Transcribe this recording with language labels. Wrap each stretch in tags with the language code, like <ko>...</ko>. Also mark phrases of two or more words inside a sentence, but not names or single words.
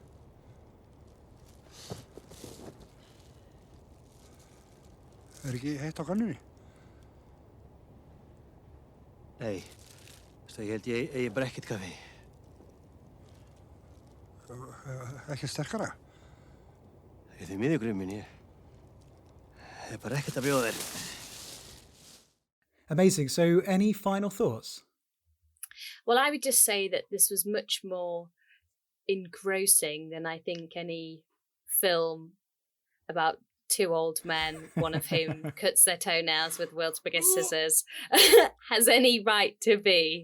<is>Ekki heitt á kannunni? Nei, ég held ég eigi bara ekkert kaffi. Ekki sterkara? Ég því miður Grímur, ég bara ekkert að bjóða þér.</is> <en>Amazing. So any final thoughts? Well, I would just say that this was much more engrossing than I think any film about two old men, one of whom cuts their toenails with the world's biggest scissors, has any right to be.</en>